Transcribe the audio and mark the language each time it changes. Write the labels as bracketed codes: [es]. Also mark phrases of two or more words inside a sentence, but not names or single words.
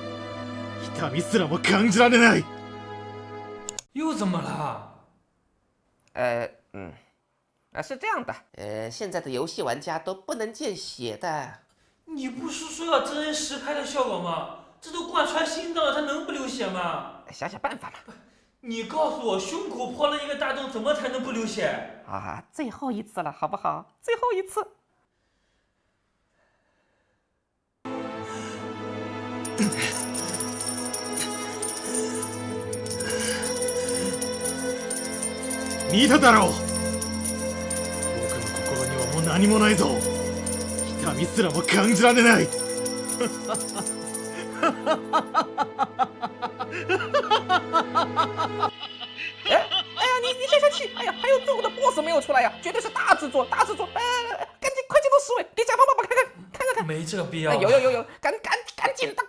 [ja] 痛みすらも感じられない。 [zh] 又怎么了？是这样的，现在的游戏玩家都不能见血的。你不是说要真人实拍的效果吗？这都贯穿心脏了，他能不流血吗？想想办法吧。你告诉我，胸口破了一个大洞，怎么才能不流血？啊，最后一次了，好不好？最后一次。 [ja] 見ただろう。僕の心にはもう何もないぞ。痛みすらも感じられない。 [zh] 哎呀，你先生气！哎呀，还有最后的 BOSS 没有出来呀，绝对是大制作，大制作！赶紧快进入10位，给甲方爸爸看。没这个必要。有，赶紧的！